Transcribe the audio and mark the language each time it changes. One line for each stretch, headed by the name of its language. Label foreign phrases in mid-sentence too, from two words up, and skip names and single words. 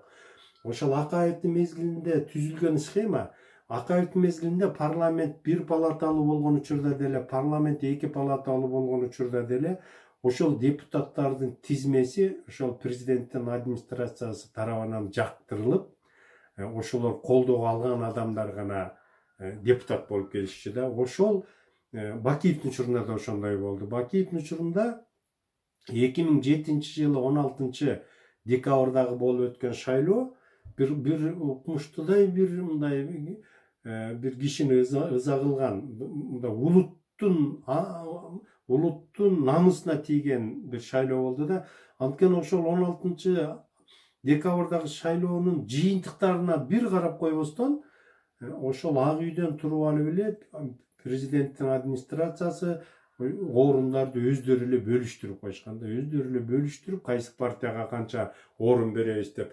Kyrgyz: Ошол Акаевдин мезгилинде түзүлгөн схема, Акаевдин мезгилинде парламент бир палаталуу болгон учурда деле, парламент эки палаталуу болгон учурда деле, ошол депутаттардын тизмеси ошол президенттин администрациясы тарабынан жактырылып, ошолор колдоого алган адамдар гана депутат болуп келишчү да. Ошол Бакиевдин учурунда да ошондой болду. Бакиевдин учурунда 2007-жылы 16 декабрдагы болуп өткөн шайлоо бир укмуштудай бир мындай бир кишини ыза кылган улуттун намысына тийген бир шайлоо болду да анткен ошол 16 декабрдагы шайлоонун жыйынтыктарына бир карап койбостон ошол Ак үйдөн туруп алып эле президенттин администрациясы орундарды өздөрү эле бөлүштүрүп коюшкан да, өздөрү эле бөлүштүрүп кайсы партияга канча орун беребиз деп.